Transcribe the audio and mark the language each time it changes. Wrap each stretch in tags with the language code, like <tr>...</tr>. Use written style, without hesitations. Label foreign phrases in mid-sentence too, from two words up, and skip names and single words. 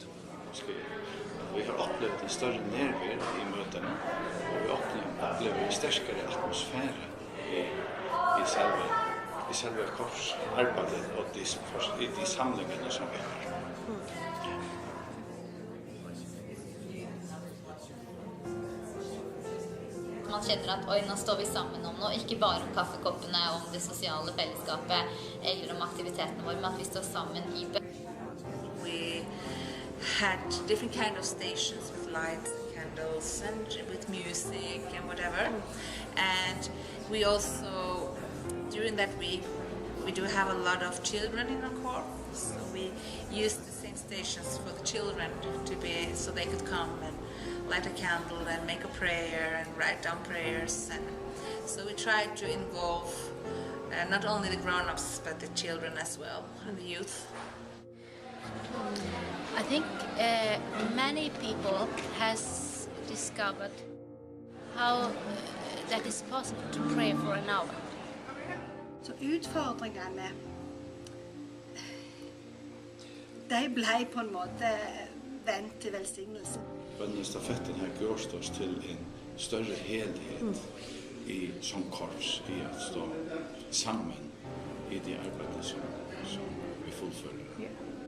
<no>Vi har opplevd en større nærvær I møtene, og vi opplever en sterkere atmosfære I selve korsarbeidet og de samlingene som vi har. Man kjenner at oi, nå står vi sammen om noe, ikke bare om kaffekoppene, om det sosiale fellesskapet, eller om aktivitetene våre, men at vi står sammen I bønn.</no> <en>We had different kind of stations with lights and candles and with music and whatever. And we also, during that week, we do have a lot of children in our corps. So we use the same stations for the children to be, so they could come and light a candle and make a prayer and write down prayers. And so we try to involve not only the grown-ups but the children as well and the youth. I think many people has discovered how that it's possible to pray for an hour.</en> <no>Så utfordringene, de ble på en måte vendt til velsignelse. Bønnestafetten har gjort oss til en større helhet som korps I å stå sammen I det arbeidet som vi fullfører.</no>